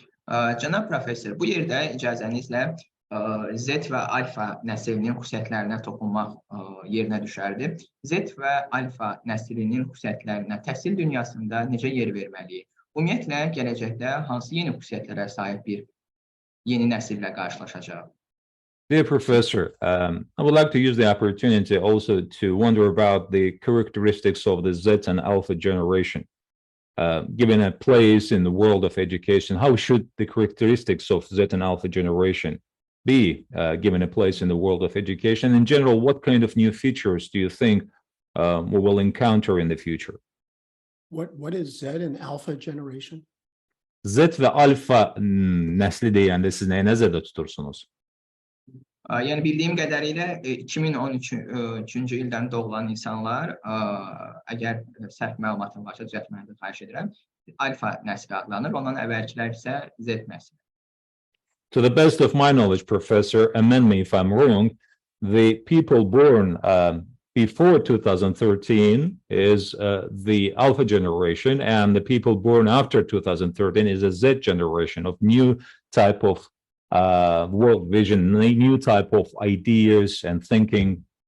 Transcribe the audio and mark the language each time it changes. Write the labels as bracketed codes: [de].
[az] Cənab professor, bu yerdə icazənizlə Z və alfa nəslinin xüsusiyyətlərinə toxunmaq yerinə düşərdi. Z və alfa nəslinin xüsusiyyətlərinə təhsil dünyasında necə yer verməliyik? Ümumiyyətlə, gələcəkdə hansı yeni xüsusiyyətlərə sahib bir yeni nəsillə qarşılaşacaq? [en] Dear professor, I would like to use the opportunity also to wonder about the characteristics of the Z and Alpha generation. Given a place in the world of education, how should the characteristics of Z and Alpha generation be given a place in the world of education? In general, what kind of new features do you think we will encounter in the future? What is Z and Alpha generation? [az] Z ve alfa nesli deyəndə siz nəyə nəzərdə tutursunuz? Yəni bildiyim qədərilə 2013-cü ildən doğulan insanlar, əgər səhv məlumatım varsa düzəltməni xahiş edirəm, alfa nəsli adlanır, ondan əvvəlkilər isə Z nəsli. [en] To the best of my knowledge, professor, amend me if I'm wrong, the people born before 2013 is the alpha generation, and the people born after 2013 is a Z generation of new type of world vision, new type of ideas and thinking.